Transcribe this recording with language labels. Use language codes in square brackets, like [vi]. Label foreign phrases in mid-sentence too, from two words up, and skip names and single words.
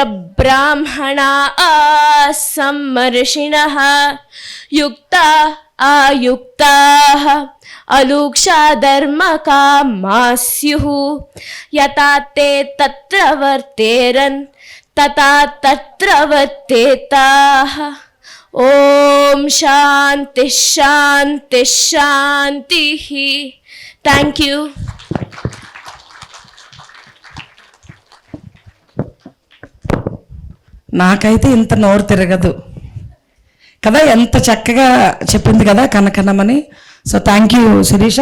[sa] ब्राह्मणा सम्मर्षिणः युक्ता आयुक्ताः अलूक्षा धर्मकामा स्युः यथा ते तत्र वर्तेरन् तथा तत्र वर्तेताः ओम शांति शांति शांतिः. [en] Thank you. [te] నాకైతే ఇంత నోరు తిరగదు కదా, ఎంత చక్కగా చెప్పింది కదా కనకనమని. [en] So thank you శిరీష.